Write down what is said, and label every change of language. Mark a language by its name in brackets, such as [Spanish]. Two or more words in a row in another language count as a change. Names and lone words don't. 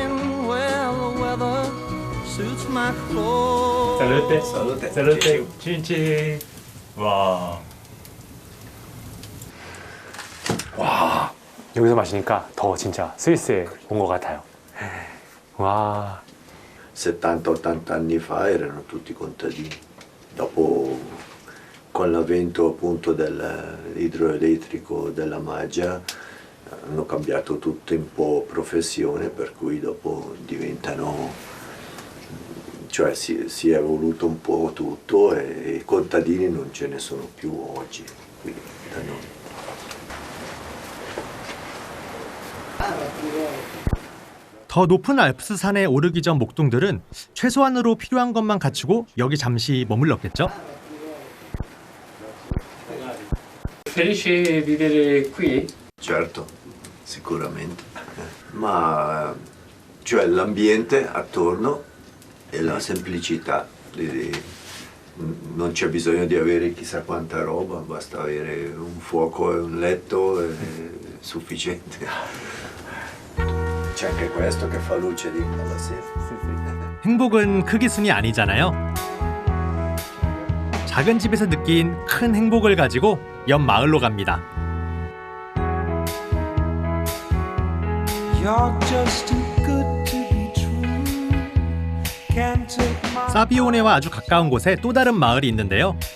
[Italian] 살루테. Salute. Cin cin. 와. [Korean] 와, 여기서 마시니까 더 진짜 스위스에 온 것 같아요. 와. [Italian] 70-80 anni fa erano tutti contadini. Dopo, con l'avvento appunto dell'idroelettrico della Maggia, hanno cambiato tutto un po' professione, per cui dopo diventano, cioè si è evoluto un po' tutto e i contadini non ce ne sono più oggi qui da noi. [Korean] 더 높은 알프스 산에 오르기 전 목동들은 최소한으로 필요한 것만 갖추고 여기 잠시 머물렀겠죠. [Italian] Felice vivere qui? Certo, sicuramente. Ma cioè l'ambiente attorno e la semplicità. Non c'è bisogno di avere chissà quanta roba, basta avere un fuoco e un letto è sufficiente. C'è anche questo che fa luce lì alla sera. [Korean] 행복은 크기 순이 아니잖아요. 작은 집에서 느낀 큰 행복을 가지고 옆 마을로 갑니다. 사비오네와 아주 가까운 곳에 또 다른 마을이 있는데요.